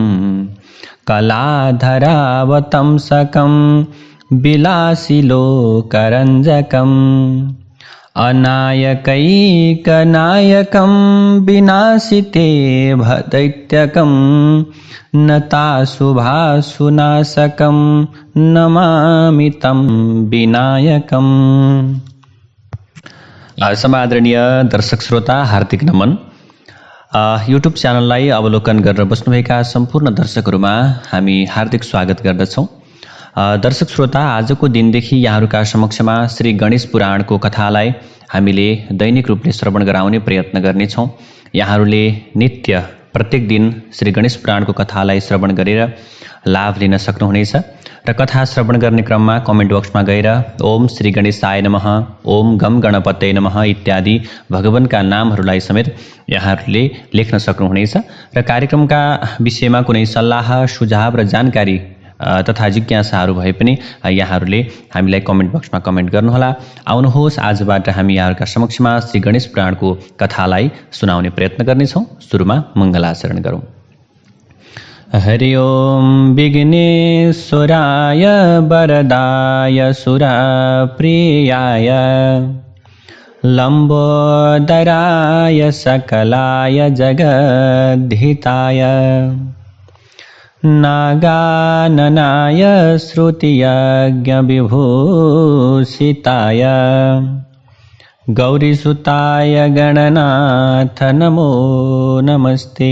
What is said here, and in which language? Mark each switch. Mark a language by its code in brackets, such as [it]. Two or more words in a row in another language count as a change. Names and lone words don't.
[sa] कलाधरावतंसकं विलासिलोकरञ्जकम् अनायकैकनायकं विनाशिते भदैत्यकं नताशुभाशुनाशकं नमामि तं विनायकम्। [ne] समादरणीय दर्शक श्रोता हार्दिक नमन। युट्युब च्यानललाई अवलोकन गरेर बस्नुभएका सम्पूर्ण दर्शकहरूमा हामी हार्दिक स्वागत गर्दछौँ। दर्शक श्रोता, आजको दिनदेखि यहाँहरूका समक्षमा श्री गणेश पुराणको कथालाई हामीले दैनिक रूपले श्रवण गराउने प्रयत्न गर्नेछौँ। यहाँहरूले नित्य प्रत्येक दिन श्री गणेश पुराणको कथालाई श्रवण गरेर लाभ लिन सक्नुहुनेछ र कथा श्रवण गर्ने क्रममा [en] comment boxमा [ne] गएर [sa] ओम श्री गणेशाय नमः, ओम गम गणपतये नमः [ne] इत्यादि भगवानका नामहरूलाई समेत यहाँहरूले लेख्न सक्नुहुनेछ र कार्यक्रमका विषयमा कुनै सल्लाह सुझाव र जानकारी तथा जिज्ञासाहरू भए पनि यहाँहरूले हामीलाई [en] comment boxमा [ne] कमेन्ट गर्नुहोला। आउनुहोस्, आजबाट हामी यहाँहरूका समक्षमा श्री गणेश पुराणको कथालाई सुनाउने प्रयत्न गर्नेछौँ। सुरुमा मङ्गलाचरण गरौँ। [sa] हरि ओम विघ्नेश्वराय वरदाय सुरप्रियाय लम्बोदराय सकलाय जगद्धिताय नागाननाय श्रुतियज्ञविभूषिताय गौरीसुताय गणनाथ नमो नमस्ते।